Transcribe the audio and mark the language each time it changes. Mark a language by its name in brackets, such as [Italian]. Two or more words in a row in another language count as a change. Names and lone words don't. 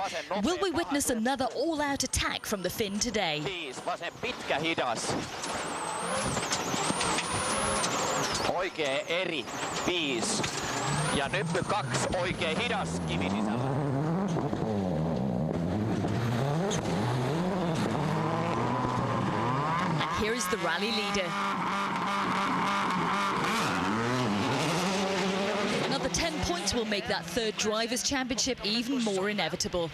[English] Will we witness another all-out attack from the Finn today? [Finnish] Oikee eri 5 ja nyppy 2 oikee hidas kivi sisällä. [English] is the rally leader. Another 10 points will make that third Drivers' Championship even more inevitable.